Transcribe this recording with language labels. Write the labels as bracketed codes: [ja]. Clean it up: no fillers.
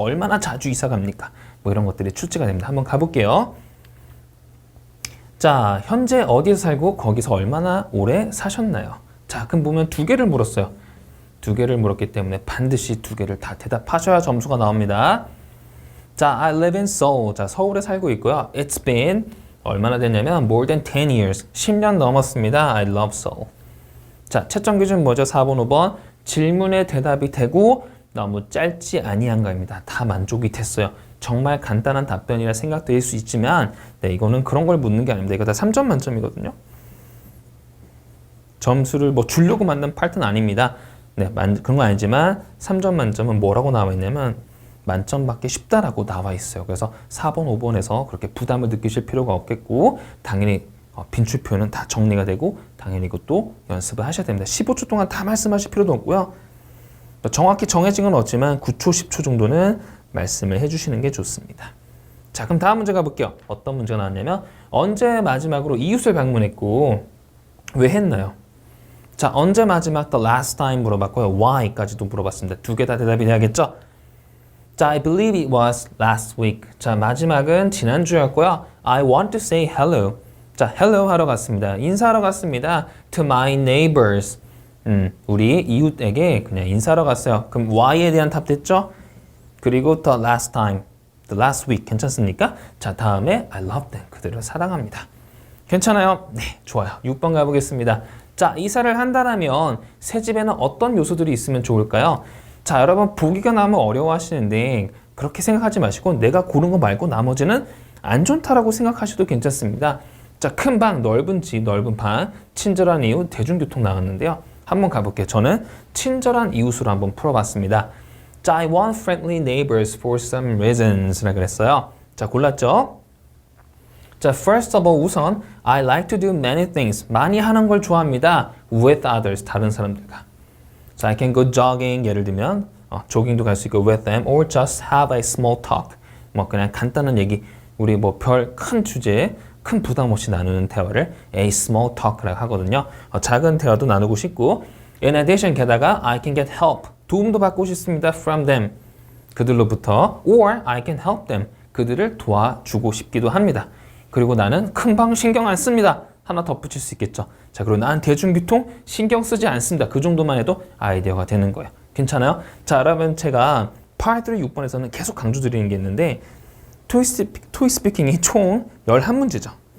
[ko] 얼마나 자주 이사 갑니까? 뭐 이런 것들이 출제가 됩니다. 한번 가볼게요. 자, 현재 어디에 살고 거기서 얼마나 오래 사셨나요? 자, 그럼 보면 두 개를 물었어요. 두 개를 물었기 때문에 반드시 두 개를 다 대답하셔야 점수가 나옵니다. 자, [en] I live in Seoul. [ko] 자, 서울에 살고 있고요. [en] It's been [ko] 얼마나 됐냐면 [en] more than 10 years. [ko] 10년 넘었습니다. [en] I love Seoul. [ko] 자, 채점 기준 뭐죠? 4번, 5번. 질문에 대답이 되고 너무 짧지 아니한가입니다. 다 만족이 됐어요. 정말 간단한 답변이라 생각될 수 있지만 네, 이거는 그런 걸 묻는 게 아닙니다. 이거 다 3점 만점이거든요. 점수를 뭐 주려고 만든 파트는 아닙니다. 네, 그런 건 아니지만 3점 만점은 뭐라고 나와 있냐면 만점 받기 쉽다라고 나와 있어요. 그래서 4번, 5번에서 그렇게 부담을 느끼실 필요가 없겠고 당연히 빈출 표현은 다 정리가 되고 당연히 이것도 연습을 하셔야 됩니다. 15초 동안 다 말씀하실 필요도 없고요. 정확히 정해진 건 없지만 9초, 10초 정도는 말씀을 해주시는 게 좋습니다. 자, 그럼 다음 문제 가볼게요. 어떤 문제가 나왔냐면 언제 마지막으로 이웃을 방문했고 왜 했나요? 자, 언제 마지막 [en] the last time [ko] 물어봤고요. why까지도 물어봤습니다. 두 개 다 대답이 돼야겠죠? [en] 자, I believe it was last week. [ko] 자, 마지막은 지난주였고요. [en] I want to say hello. [ko] 자, hello 하러 갔습니다. 인사하러 갔습니다. [en] To my neighbors. [ko] 우리 이웃에게 그냥 인사하러 갔어요. 그럼 why에 대한 답 됐죠? 그리고 [en] the last time, the last week [ko] 괜찮습니까? 자, 다음에 [en] I love them. [ko] 그들을 사랑합니다. 괜찮아요? 네, 좋아요. 6번 가보겠습니다. 자, 이사를 한다면 새 집에는 어떤 요소들이 있으면 좋을까요? 자, 여러분 보기가 너무 어려워하시는데 그렇게 생각하지 마시고 내가 고른 거 말고 나머지는 안 좋다라고 생각하셔도 괜찮습니다. 자, 큰 방, 넓은 집, 넓은 방, 친절한 이웃, 대중교통 나왔는데요. 한번 가볼게요. 저는 친절한 이웃으로 한번 풀어봤습니다. [en] 자, I want friendly neighbors for some reasons [ko] 라고 그랬어요. 자, 골랐죠? [en] 자, first of all [ko] 우선 [en] I like to do many things. [ko] 많이 하는 걸 좋아합니다. [en] With others, [ko] 다른 사람들과. [en] 자, I can go jogging, [ko] 예를 들면 조깅도 갈 수 있고 [en] with them, or just have a small talk. [ko] 뭐 그냥 간단한 얘기, 우리 뭐 별 큰 주제에 큰 부담 없이 나누는 대화를 a small talk라고 하거든요. 작은 대화도 나누고 싶고 [en] in addition [ko] 게다가 [en] I can get help. [ko] 도움도 받고 싶습니다. [en] from them. [ko] 그들로부터 [en] or I can help them. [ko] 그들을 도와주고 싶기도 합니다. 그리고 나는 금방 신경 안 씁니다. 하나 덧붙일 수 있겠죠. 자, 그리고 난 대중교통 신경 쓰지 않습니다. 그 정도만 해도 아이디어가 되는 거예요. 괜찮아요? 자, 여러분 제가 Part 3 6번에서는 계속 강조드리는 게 있는데 토익 스피킹이 총 11문제죠.